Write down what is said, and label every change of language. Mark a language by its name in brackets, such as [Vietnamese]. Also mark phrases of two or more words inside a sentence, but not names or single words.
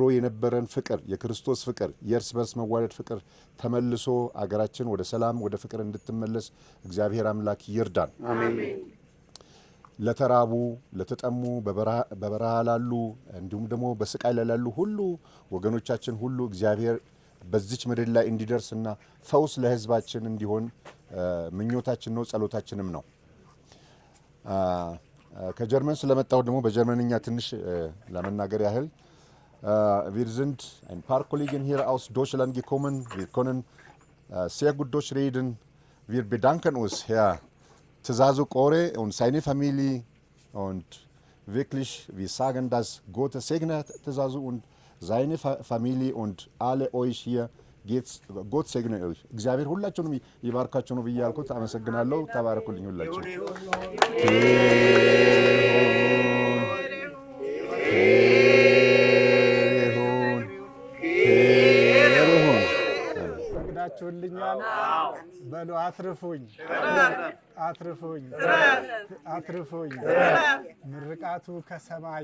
[Amharic] የነበረን ፍቅር፣ የክርስቶስ ፍቅር፣ የእርስ በርስ መዋደድ ፍቅር ተመልሶ አገራችን ወደ ሰላም ወደ ፍቅር እንድትመለስ እግዚአብሔር አምላክ ይርዳን። አሜን። ለተራቡ ለተጠሙ በበረሃ ላሉ እንዲሁም ደግሞ በስቃይ ላይ ላሉ ሁሉ ወገኖቻችን ሁሉ እግዚአብሔር በዚች ምድር ላይ እንዲደርስና ፈውስ ለሕዝባችን እንዲሆን ምኞታችን ነው፣ ጸሎታችንም ነው። ከጀርመን ስለመጣሁ ደግሞ በጀርመንኛ ትንሽ ለመናገር ያህል [German] wir sind ein paar Kollegen hier aus Deutschland gekommen. Wir können sehr gut Deutsch reden. Wir bedanken uns Herr Tzazu Kore und seine Familie und wirklich wir sagen, dass Gott segnet Tzazu und seine Familie und alle euch hier Gott segne euch. [Amharic] እግዚአብሔር ሁላችሁንም ይባርካችሁ ነው ብያልኩት። አመሰግናለሁ። ተባረኩልኝ ሁላችሁ። ፈቅዳችሁልኛል። በሉ አትርፉኝ አትርፉኝ አትርፉኝ። ምርቃቱ ከሰማይ